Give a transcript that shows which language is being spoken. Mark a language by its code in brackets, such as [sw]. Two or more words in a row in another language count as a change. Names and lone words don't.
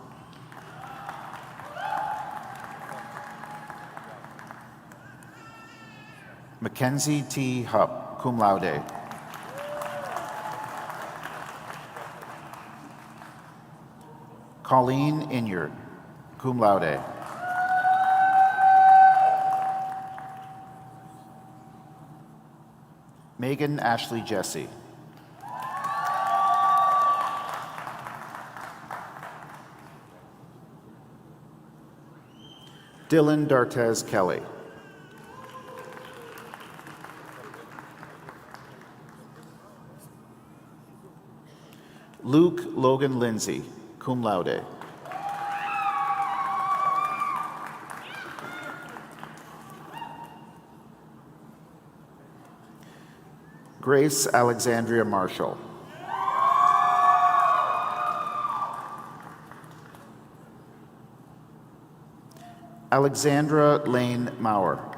[en] Mackenzie T. Hupp, [la] cum laude. [en] Colleen Inyard, [la] cum laude. [en] Megan Ashley Jesse. Dylan Dartez Kelly. Luke Logan Lindsay, [la] cum laude. [en] Grace Alexandria Marshall. Alexandra Lane Maurer.